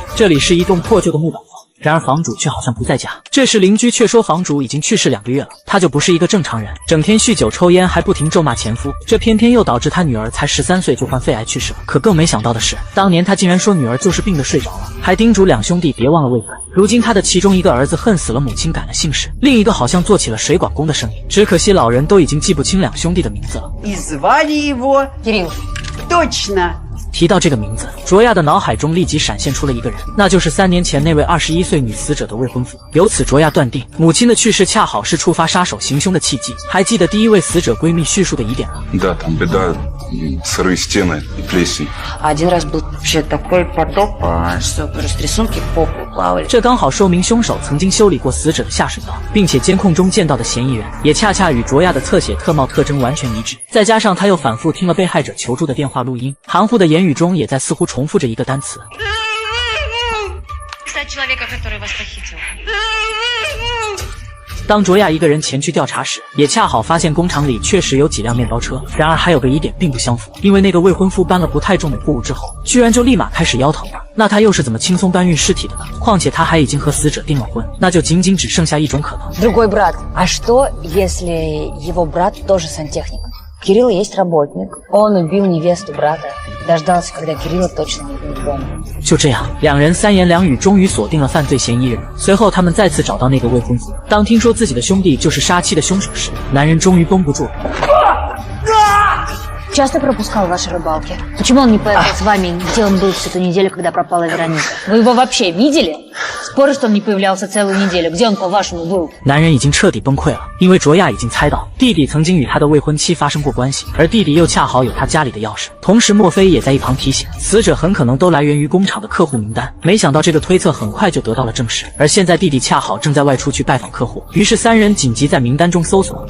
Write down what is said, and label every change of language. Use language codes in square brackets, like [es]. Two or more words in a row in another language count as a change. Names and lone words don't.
[zh] 这里是一栋破旧的木板房。然而房主却好像不在家，这时邻居却说房主已经去世2个月了，他就不是一个正常人，整天酗酒抽烟，还不停咒骂前夫，这偏偏又导致他女儿才13岁就患肺癌去世了。可更没想到的是，当年他竟然说女儿就是病得睡着了，还叮嘱2兄弟别忘了喂饭。如今他的其中一个儿子恨死了母亲改了姓氏，另一个好像做起了水管工的生意，只可惜老人都已经记不清2兄弟的名字了。 [ru] И звали его Кирилл. точно. [zh] 提到这个名字，卓亚的脑海中立即闪现出了一个人，那就是3年前那位21岁女死者的未婚夫。由此，卓亚断定母亲的去世恰好是触发杀手行凶的契机。还记得第一位死者闺蜜叙述的疑点吗？ [ru] Да, там беда, сырые стены и плесень. Один раз был вообще такой потоп, что просто рисунки по полу плавали. [zh] 这刚好说明凶手曾经修理过死者的下水道，并且监控中见到的嫌疑人也恰恰与卓亚的侧写特貌特征完全一致。再加上他又反复听了被害者求助的电话录音，含糊的言语中也在似乎重复着一个单词。当卓亚一个人前去调查时，也恰好发现工厂里确实有几辆面包车。然而还有个疑点并不相符，因为那个未婚夫搬了不太重的货物之后，居然就立马开始腰疼了。那他又是怎么轻松搬运尸体的呢？况且他还已经和死者订了婚，那就仅仅只剩下一种可能。 [ru] Другой брат. А что, если его брат тоже сантехник? Кирилл есть работник. Он убил невесту брата. Дождался, когда Кирилла точно не будет дома. [zh] 就这样，两人3言2语终于锁定了犯罪嫌疑人。随后他们再次找到那个未婚夫。当听说自己的兄弟就是杀妻的凶手时，男人终于绷不住了。 [ru] Часто пропускал ваши рыбалки. Почему он не поехал с вами, где он был всю ту неделю, когда пропала Вероника? Вы его вообще видели? Спорю, что он не появлялся целую неделю. Где он, по-вашему, был? [zh] 男人已经彻底崩溃了，因为卓亚已经猜到弟弟曾经与他的未婚妻发生过关系，而弟弟又恰好有他家里的钥匙。同时，莫非也在一旁提醒，死者很可能都来源于工厂的客户名单。没想到这个推测很快就得到了证实，而现在弟弟恰好正在外出去拜访客户，于是3人紧急在名单中搜索。